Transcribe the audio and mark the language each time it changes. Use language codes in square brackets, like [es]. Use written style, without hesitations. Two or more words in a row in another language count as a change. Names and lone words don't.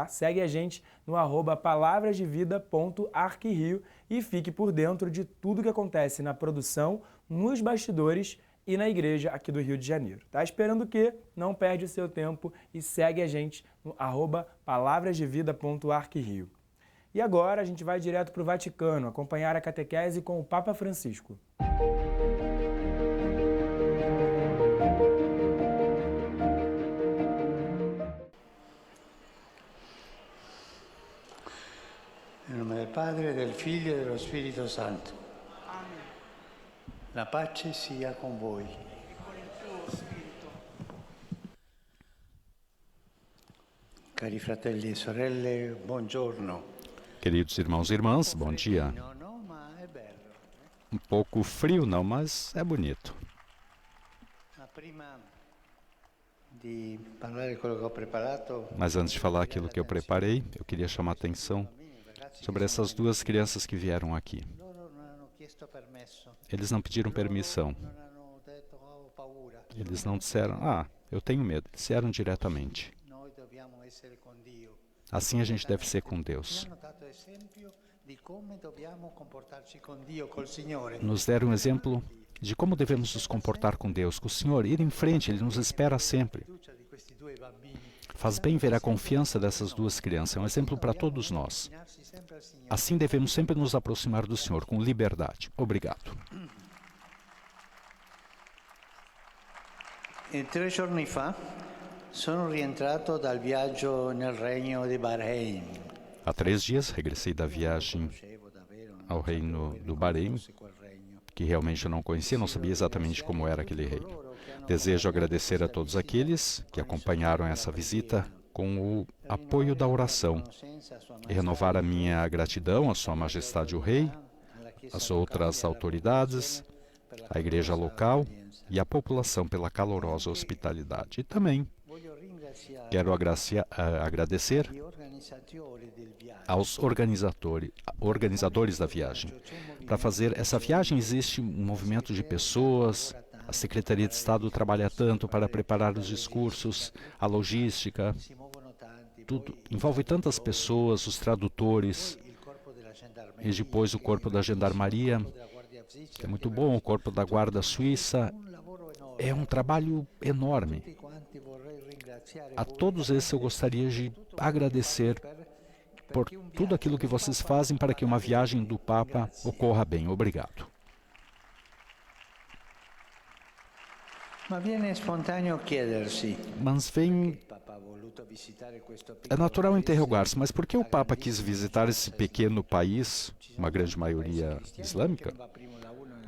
[pt] Segue a gente no @palavrasdevida.arquirio e fique por dentro de tudo que acontece na produção, nos bastidores e na igreja aqui do Rio de Janeiro. Tá esperando o quê? Não perde o seu tempo e segue a gente no @palavrasdevida.arquirio. E agora a gente vai direto para o Vaticano acompanhar a catequese com o Papa Francisco. [it] Em nome del Padre, del Figlio e dello Spirito Santo. Amen. La pace sia con voi. E con il tuo spirito. Cari fratelli e sorelle, buongiorno. [pt] Queridos irmãos e irmãs, bom dia. [it] No, ma è bello. [pt] Um pouco frio não, mas é bonito. [it] Ma prima di parlare quello che ho preparato, [pt] Mas antes de falar aquilo que eu preparei, eu queria chamar a atenção sobre essas duas crianças que vieram aqui. [it] loro non hanno chiesto permesso. [pt] Eles não pediram permissão. [it] Non hanno detto ho paura. [pt] Eles não disseram, eu tenho medo. Disseram diretamente. [it] Noi dobbiamo essere con Dio. [pt] Assim a gente deve ser com Deus. [it] Hanno dato esempio di come dobbiamo comportarci con Dio, col Signore. [pt] Nos deram um exemplo de como devemos nos comportar com Deus, com o Senhor, ir em frente, Ele nos espera sempre. [it] Fiducia di questi due bambini. [pt] Faz bem ver a confiança dessas duas crianças, é um exemplo para todos nós. [it] Avvicinarsi sempre al Signore. [pt] Assim devemos sempre nos aproximar do Senhor, com liberdade. Obrigado. [it] E 3 giorni fa sono rientrato dal viaggio nel regno di Bahrein. [pt] Há 3 dias regressei da viagem [it] Conoscevo davvero, non [pt] ao reino do Bahrein, [it] conosce quel regno. [pt] que realmente eu não conhecia, não sabia exatamente como era aquele reino. Desejo agradecer a todos aqueles que acompanharam essa visita com o apoio da oração e renovar a minha gratidão à Sua Majestade o Rei, às outras autoridades, à igreja local e à população pela calorosa hospitalidade. E também [it] Voglio ringraziare [pt] quero agradecer [it] gli organizzatori del viaggio. [pt] aos organizadores da viagem. Para fazer essa viagem existe um movimento de pessoas, a Secretaria de Estado trabalha tanto para preparar os discursos, a logística, [it] Si muovono tanti, [pt] tudo. Envolve tantas pessoas, os tradutores, [it] il corpo della gendarmeria, [pt] e depois o corpo da Gendarmeria, [it] della Guardia [pt] que é muito bom, o corpo da Guarda Suíça. [it] un lavoro enorme. [pt] É um trabalho enorme. [it] Tutti quanti vorrei ringraziare [pt] A [it] voi [pt] todos esses eu gostaria de agradecer por tudo aquilo que vocês fazem para que uma viagem do Papa ocorra bem. Obrigado. [it] Ma viene spontaneo chiedersi, [pt] Mas vem, [it] il Papa ha voluto visitare questo [pt] é [it] piccolo [pt] natural [it] paese [pt] interrogar-se, mas por que o Papa quis visitar esse pequeno país, uma grande maioria islâmica? [it] va primo da uno e